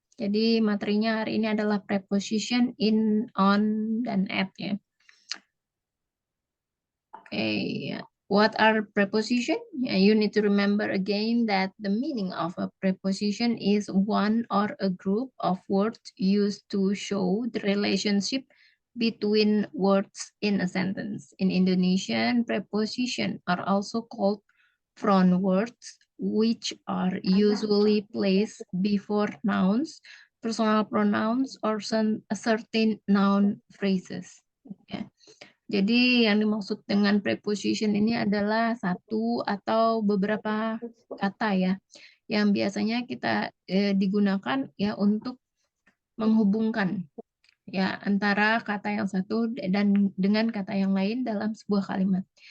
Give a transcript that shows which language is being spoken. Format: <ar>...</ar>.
<id>Jadi materinya hari ini adalah preposition in, on, dan at ya.</id> <en>Okay, what are preposition? You need to remember again that the meaning of a preposition is one or a group of words used to show the relationship between words in a sentence. In Indonesian, preposition are also called front words, which are usually placed before nouns, personal pronouns, or certain noun phrases. Okay.</en> <id>Jadi yang dimaksud dengan preposition ini adalah satu atau beberapa kata ya, yang biasanya kita digunakan ya untuk menghubungkan ya antara kata yang satu dan dengan kata yang lain dalam sebuah kalimat.</id>